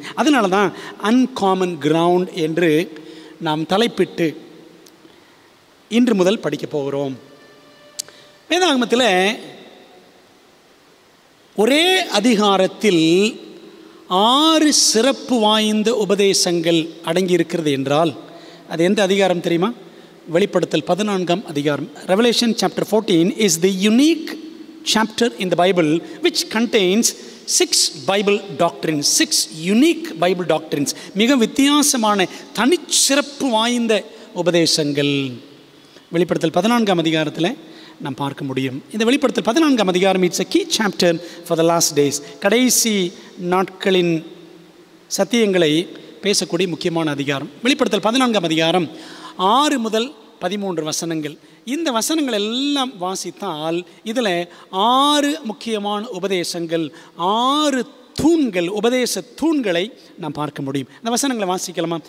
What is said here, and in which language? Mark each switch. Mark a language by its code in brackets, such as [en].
[ta] அதனால தான் uncommon ground என்று நாம் தலைப்பிட்டு இன்று முதல் படிக்க போகிறோம். வேதாகமத்தில் ஒரே அதிகாரத்தில் 6 சிறப்பு வாய்ந்த உபதேசங்கள் அடங்கியிருக்கிறது என்றால் அது எந்த அதிகாரம் தெரியுமா? வெளிப்படுத்தல் 14ஆம் அதிகாரம். [en] Revelation chapter 14 is the unique chapter in the Bible which contains 6 Bible doctrines, 6 unique Bible doctrines. [ta] மிக வித்தியாசமான தனிச்சிறப்பு வாய்ந்த உபதேசங்கள் வெளிப்படுத்தல் 14ஆம் அதிகாரத்தில் நாம் பார்க்க முடியும். இந்த வெளிப்படுத்தல் 14ஆம் அதிகாரம் [en] It's a key chapter for the last days. [ta] கடைசி நாட்களின் சத்தியங்களை பேசக்கூடிய முக்கியமான அதிகாரம். வெளிப்படுத்தல் 14ஆம் அதிகாரம் 6 முதல் 13 வசனங்கள். இந்த வசனங்கள் எல்லாம் வாசித்தால் இதில் 6 முக்கியமான உபதேசங்கள், 6 தூண்கள், உபதேச தூண்களை நாம் பார்க்க முடியும். இந்த வசனங்களை வாசிக்கலாமா?